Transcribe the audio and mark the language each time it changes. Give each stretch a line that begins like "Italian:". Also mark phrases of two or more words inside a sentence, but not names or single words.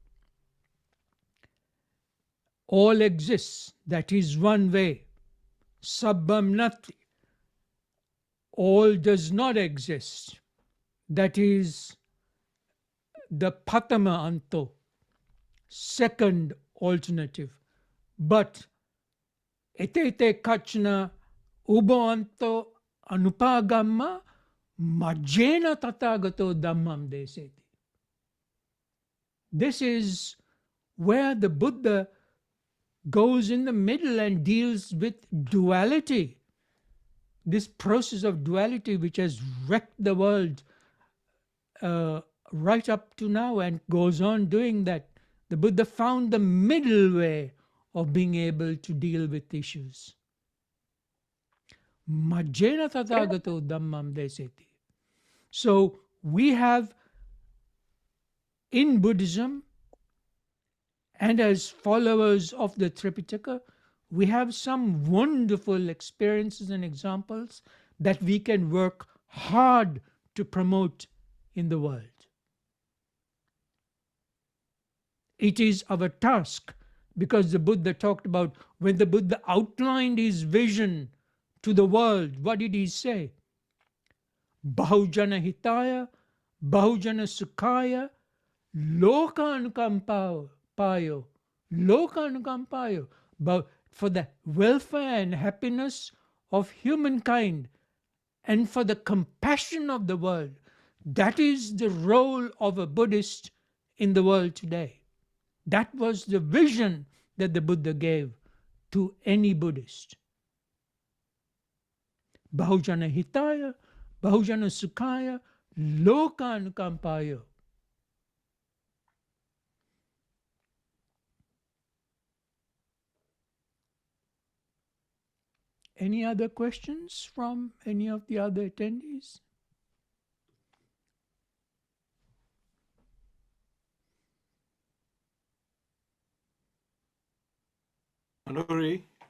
English: All exists, that is one way.
Pali: Sabbam Natti.
English: All does not exist, that is the
Pali: Patama Anto,
English: second alternative.
Pali: But etete kachna ubanto anupagamma majjena tatagato dhammam deseti.
English: This is where the Buddha goes in the middle and deals with duality. This process of duality which has wrecked the world right up to now and goes on doing that. The Buddha found the middle way of being able to deal with issues.
Pali: Majjena tathagato dhammam deseti.
English: So we have in Buddhism and as followers of the Tipitaka, we have some wonderful experiences and examples that we can work hard to promote in the world. It is our task, because the Buddha talked about when the Buddha outlined his vision to the world, what did he say?
Pali: Bahu jana hithaya, bahu jana sukhaya, loka anucompaya, loka anucompaya,
English: but for the welfare and happiness of humankind and for the compassion of the world. That is the role of a Buddhist in the world today. That was the vision that the Buddha gave to any Buddhist.
Pali: Bahujana hithaya, bahujana sukhaya, loka anucompaya.
English: Any other questions from any of the other attendees? Manuri.